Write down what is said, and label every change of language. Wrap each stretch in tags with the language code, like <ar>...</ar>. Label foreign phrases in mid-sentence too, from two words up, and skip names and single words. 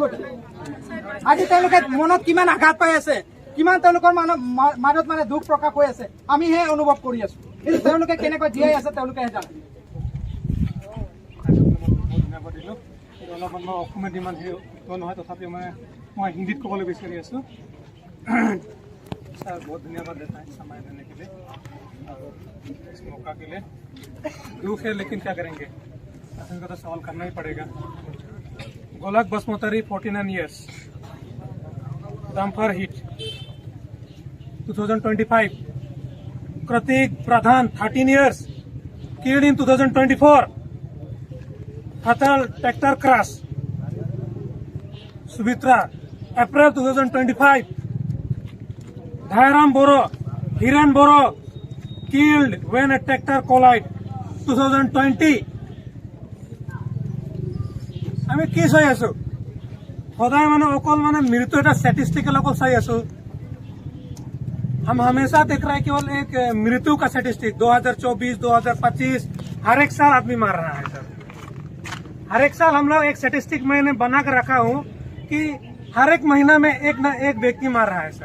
<as>আজি তেওঁলোকে মনত কিমান আঘাত পাই আছে, কিমান তেওঁলোকৰ মাজত মানে দুখ প্ৰকাশ হৈ আছে, আমিহে অনুভৱ কৰি আছো। কিন্তু তেওঁলোকে কেনেকৈ জীয়াই আছে তেওঁলোকেহে জানে। অলপমান মই অসমীয়াত ইমান নহয়, তথাপিও মানে মই হিন্দীত ক'বলৈ বিচাৰি আছোঁ।</as> <hi>सर बहुत धन्यवाद देता है समय देने के लिए और इस मौका के लिए। दुख है लेकिन क्या करेंगे, का तो सवाल करना ही पड़ेगा।</hi> <en>गोलक बसमोतारी 49 years, dumper hit 2025, कृतिक प्रधान 13 years, killed in 2024, fatal tractor crash, Subitra, April 2025, Dhairam Boro, Hiran Boro, killed when a tractor collide 2020।</en> <as>আমি কি চাই আছো? সদায় মানে অকল মানে মৃত্যু এটা স্ট্যাটিস্টিক্যাল अकल চাই আছো।</as> <hi>हम हमेशा देख रहे हैं केवल एक मृत्यु का स्टैटिस्टिक। 2024, 2025 हर एक साल आदमी मार रहा है सर। हर एक साल हम लोग एक स्टैटिस्टिक मैंने बना कर रखा हूँ कि हर एक महीना में एक न एक व्यक्ति मार रहा है सर।</hi>